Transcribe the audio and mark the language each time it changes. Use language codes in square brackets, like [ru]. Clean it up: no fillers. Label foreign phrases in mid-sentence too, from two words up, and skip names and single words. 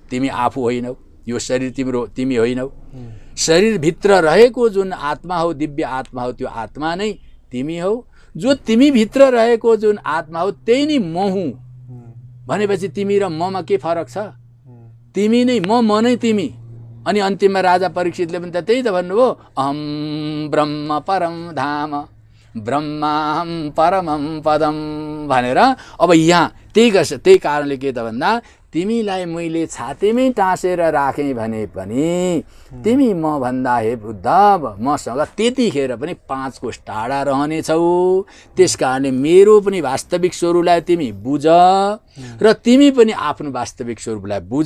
[ne] तिमी आफू होइनौ, यो शरीर तिमी होइनौ। शरीरभित्र रहेको जुन आत्मा हो दिव्य आत्मा हो त्यो आत्मा नै तिमी हौ। जो तिमी भित्र रहेको जुन आत्मा हो त्यही नै म हुँ भनेपछि तिमी र ममा के फरक छ? तिमी नै म नै तिमी। अनि अन्तिममा राजा परीक्षितले पनि त त्यही त भन्नुभयो [sa] अहम ब्रह्म परम धाम ब्रह्माहम परमं पदम [ne] भनेर। अब यहाँ त्यही कारणले के त भन्दा तिमीलाई मैले छातीमै टाँसेर राखेँ भने पनि तिमी म भन्दा हे बुद्ध मसँग त्यतिखेर पनि 5 कोस टाढा रहनेछौ। त्यसकारणले मेरो पनि वास्तविक स्वरूपलाई तिमी बुझ र तिमी पनि आफ्नो वास्तविक स्वरूपलाई बुझ।